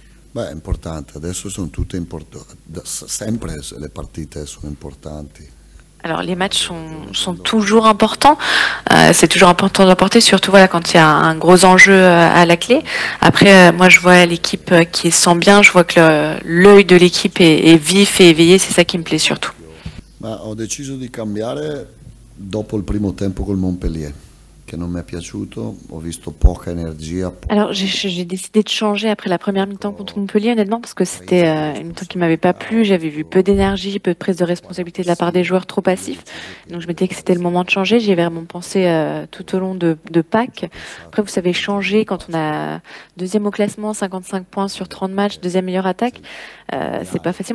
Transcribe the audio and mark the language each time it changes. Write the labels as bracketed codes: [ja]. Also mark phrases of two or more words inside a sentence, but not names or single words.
[it] Beh, è importante, adesso sono tutte importanti, sempre le partite sono importanti. [fr] Alors les matchs sont toujours importants, c'est toujours important d'emporter, surtout voilà quand il y a un gros enjeu à la clé. Après, moi je vois l'équipe qui se sent bien, je vois que l'œil de l'équipe est vif et éveillé, c'est ça qui me plaît surtout. [it] Ma ho deciso di cambiare dopo il primo tempo col Montpellier, che non mi è piaciuto, ho visto poca energia, [fr] Alors j'ai décidé de changer après la première mi-temps contre Montpellier, honnêtement, parce que c'était une mi-temps qui m'avait pas plu. J'avais vu peu d'énergie, peu de prise de responsabilité de la part des joueurs, trop passifs. Donc je m'étais dit que c'était le moment de changer. J'y ai vraiment pensé tout au long de Pâques. Après, vous savez, changer quand on a deuxième au classement, 55 points sur 30 matchs, deuxième meilleure attaque, c'est pas facile.